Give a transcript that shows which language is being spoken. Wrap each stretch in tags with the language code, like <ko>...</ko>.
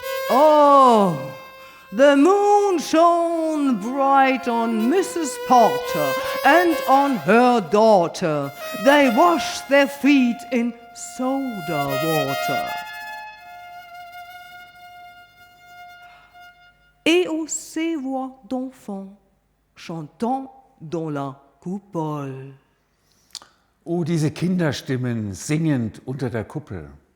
<en>Oh, the moon shone bright on Mrs. Porter and on her daughter. They washed their feet in soda water.</en> <fr>Et ces voix d'enfants chantant dans la coupole.</fr> <de>Oh, diese Kinderstimmen singend unter der Kuppel.</de>